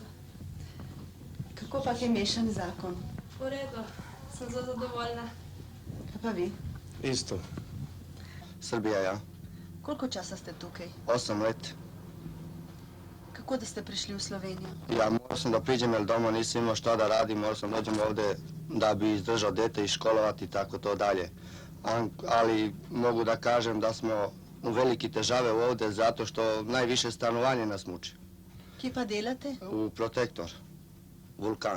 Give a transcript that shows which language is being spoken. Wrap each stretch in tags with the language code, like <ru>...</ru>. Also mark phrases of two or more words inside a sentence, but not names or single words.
<sl>Kako pa je mešan zakon? V redu, sem zadovoljna. Kaj pa vi? Isto.</sl> <sr>Srbija, ja.</sr> <sl>Koliko časa ste tukaj? 8 let. Kako da ste prišli v Slovenijo?</sl> <sr>Ja, morao sam da priđem jer doma nisam imao šta da radim, morao sam dođem ovdje da bi izdržao dete i školovati i tako to dalje. Ali mogu da kažem da smo u veliki težave ovdje zato što najviše stanovanje nas muči.</sr> <sl>Kje pa delate?</sl> <sr>U Protektor, Vulkan.</sr>